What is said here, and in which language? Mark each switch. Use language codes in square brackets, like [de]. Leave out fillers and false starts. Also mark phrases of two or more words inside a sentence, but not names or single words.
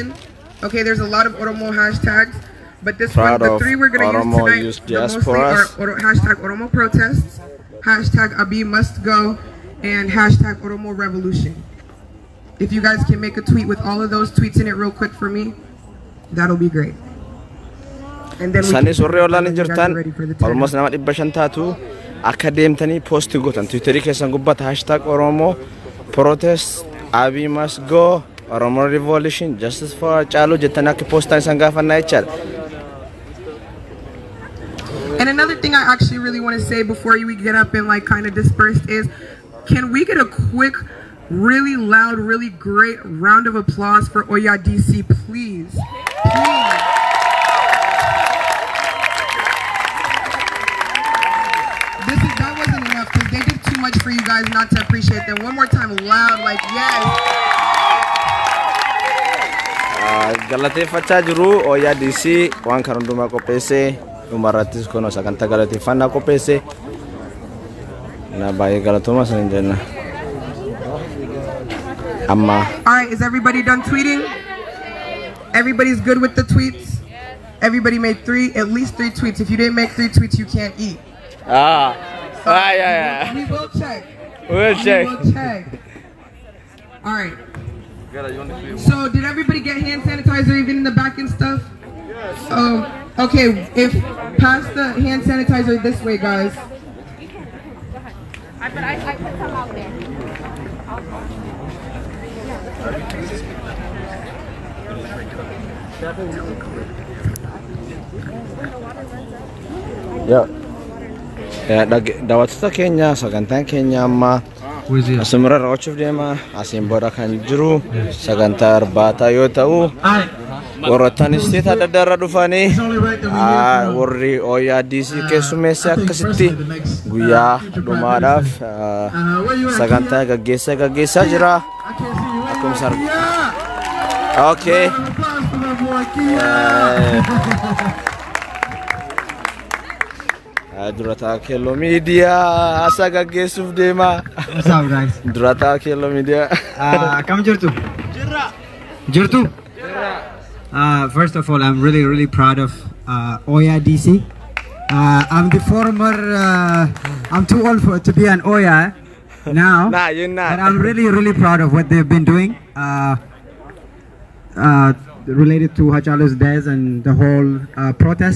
[en] Okay, there's a lot of Oromo hashtags, but this one, the three we're going to use tonight, the mostly are hashtag Oromo protests, hashtag Abiy must go, and hashtag Oromo revolution. If you guys can make a tweet with all of those tweets in it real quick for me, that'll be great. And then [om] Sani surre olani jirtan almost nama 500 taatu akka deemtanii post gootan Twitterii keessan gubbata [en] hashtag Oromo protest Abiy must go Oromo revolution justice for Haacaaluu [om] jettanii akka postan isan gaafannaa jechaadha. [en] And another thing I actually really want to say before we get up and like kind of disperse is, can we get a quick, really loud, really great round of applause for Oya DC, please? Please. That wasn't enough because they did too much for you guys. guys not to appreciate them. One more time, loud, like yes. [om] Galateeffachaa jiru Oyaa DC waan kan hundumaa qopheesse dhumarrattis kunoo sagantaa galateeffannaa qopheesse na baay'ee galatooma san jenna amma. [en] Alright, is everybody done tweeting? Everybody's good with the tweets? Everybody made at least three tweets. If you didn't make 3 tweets, you can't eat. Yeah. We will check. We'll check. We will check. Alright. So did everybody get hand sanitizer even in the back and stuff? Yes. Okay, pass the hand sanitizer this way, guys. I put some out there. [om] Ya, daawwattoota keenya sagantaan keenya amma asumira raawwachuuf deema. Asiin booda kan jiru sagantaa irbaata yoo ta'u warroottan isteeta adda addaa irraa dhufanii warri Oyaa DC keessummeesse akkasitti guyyaa dhumaadhaaf sagantaa gaggeessaa jira. Akkuma okay. Durata Kello Media asa gaggeessuuf deema. [en] What's up, guys? Durata Kello Media. [om] Kam jirtu? Jirtu? [en] First of all, I'm really proud of Oyaa DC. I'm the former. I'm too old to be an Oyaa now. Nah, you're not. But I'm really proud of what they've been doing. Related to Hachalu's death and the whole protest.